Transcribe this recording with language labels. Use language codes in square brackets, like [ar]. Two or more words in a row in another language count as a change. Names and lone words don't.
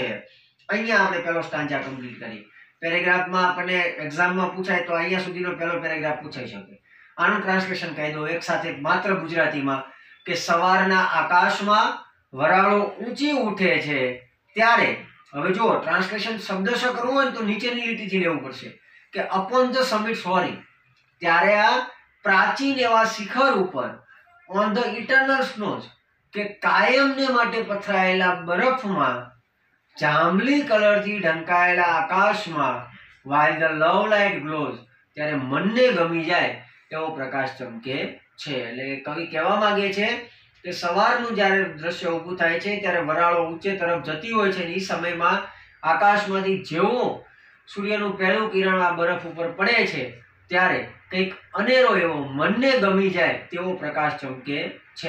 [gu] અહીંયા આપણે પહેલો [en] stanza complete [gu] કરી. પેરેગ્રાફમાં આપણને એક્ઝામમાં પૂછાય તો અહીંયા સુધીનો પહેલો પેરેગ્રાફ પૂછાઈ શકે. આનું ટ્રાન્સલેશન કહી દો એક સાથે માત્ર ગુજરાતીમાં કે સવારના આકાશમાં વરાળો ઊંચી ઉઠે છે ત્યારે. હવે જો ટ્રાન્સલેશન શબ્દશ કરવું હોય તો નીચેની લીટીથી લેવું પડશે કે [en] upon the summit hoary, [gu] ત્યારે આ પ્રાચીન એવા શિખર ઉપર [en] on the eternal snows, [gu] કે કાયમને માટે પથરાયેલા બરફમાં જાંબલી કલરથી ઢંકાયેલા આકાશમાં [en] while the love light glows, [gu] ત્યારે મનને ગમી જાય એવો પ્રકાશ ચમકે છે. એટલે કવિ કહેવા માંગે છે કે સવારનું જ્યારે દ્રશ્ય ઊભું થાય છે ત્યારે વરાળો ઊંચે તરફ જતી હોય છે અને એ સમયમાં આકાશમાંથી જેવો સૂર્યનું પહેલું કિરણ આ બરફ ઉપર પડે છે ત્યારે કંઈક અનેરો એવો મનને ગમી જાય તેવો પ્રકાશ ચમકે છે.